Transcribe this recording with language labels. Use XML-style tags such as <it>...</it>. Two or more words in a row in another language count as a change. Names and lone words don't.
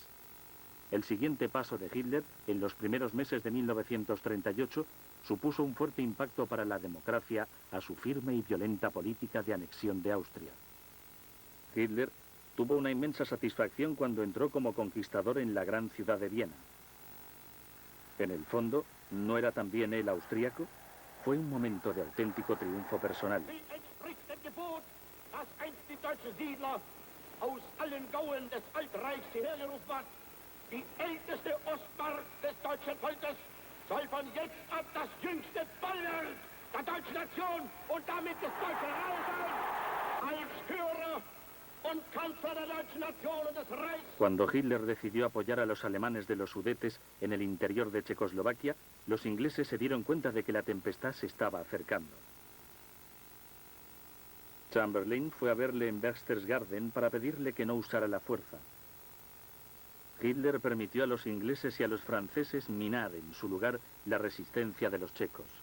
<es>El siguiente paso de Hitler, en los primeros meses de 1938, supuso un fuerte impacto para la democracia a su firme y violenta política de anexión de Austria. Hitler tuvo una inmensa satisfacción cuando entró como conquistador en la gran ciudad de Viena. En el fondo, ¿no era también él austríaco? Fue un momento de auténtico triunfo personal.</es> <de>Die älteste Ostmark des deutschen Volkes soll von jetzt ab das jüngste Bollwerk der deutschen Nation und damit des Deutschen Reiches als Führer und Kanzler der deutschen Nation und des Reichs.</de> <es>Cuando Hitler decidió apoyar a los alemanes de los Sudetes en el interior de Checoslovaquia, los ingleses se dieron cuenta de que la tempestad se estaba acercando. Chamberlain fue a verle en Berchtesgaden para pedirle que no usara la fuerza. Hitler permitió a los ingleses y a los franceses minar en su lugar la resistencia de los checos.</es>